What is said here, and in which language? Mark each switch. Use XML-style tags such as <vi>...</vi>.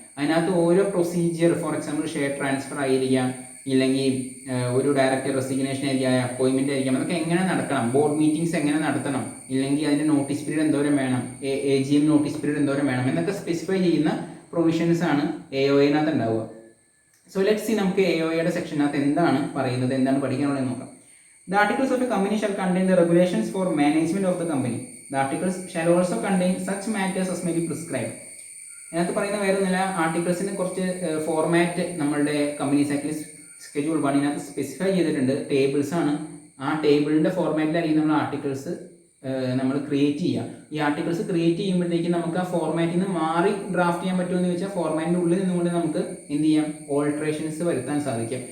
<ml>അതിനകത്ത് ഓരോ procedure, for example share transfer ആയിരിക്കാം, ഇല്ലെങ്കിൽ ഒരു ഡയറക്ടർ റെസിഗ്നേഷൻ ആയിരിക്കാം, അപ്പോയിൻമെന്റ് ആയിരിക്കാം, അതൊക്കെ എങ്ങനെ നടക്കണം, ബോർഡ് മീറ്റിംഗ്സ് എങ്ങനെ നടത്തണം, ഇല്ലെങ്കിൽ അതിൻ്റെ നോട്ടീസ് പീരീഡ് എന്തോരം വേണം, AGM നോട്ടീസ് പീരീഡ് എന്തോരം വേണം എന്നൊക്കെ സ്പെസിഫൈ ചെയ്യുന്ന പ്രൊവിഷൻസ് ആണ് AOAനകത്ത് ഉണ്ടാവുക.</ml> <en>so let's see</en> <ml>നമുക്ക് AOAയുടെ സെക്ഷനകത്ത് എന്താണ് പറയുന്നത്, എന്താണ് പഠിക്കാനുള്ളത് നോക്കാം.</ml> <en>The articles of a company shall contain the regulations for management of the company. The articles shall also contain such matters as may be prescribed.</en> <ml>അതിനകത്ത് പറയുന്ന വേറെ ഒന്നുമില്ല, ആർട്ടിക്കിൾസിന് കുറച്ച് ഫോർമാറ്റ് നമ്മളുടെ കമ്പനീസ് ആക്ടിൽ Schedule 1 ഇതിനകത്ത് സ്പെസിഫൈ ചെയ്തിട്ടുണ്ട്. ടേബിൾസ് ആണ്. ആ ടേബിളിൻ്റെ ഫോർമാറ്റിലായിരിക്കും നമ്മൾ ആർട്ടിക്കിൾസ് നമ്മൾ ക്രിയേറ്റ് ചെയ്യുക. ഈ ആർട്ടിക്കിൾസ് ക്രിയേറ്റ് ചെയ്യുമ്പോഴത്തേക്കും നമുക്ക് ആ ഫോർമാറ്റിൽ നിന്ന് മാറി ഡ്രാഫ്റ്റ് ചെയ്യാൻ പറ്റുമെന്ന് ചോദിച്ചാൽ ഫോർമാറ്റിൻ്റെ ഉള്ളിൽ നിന്നുകൊണ്ട് നമുക്ക് എന്ത് ചെയ്യാം, ഓൾട്രേഷൻസ് വരുത്താൻ സാധിക്കും.</ml>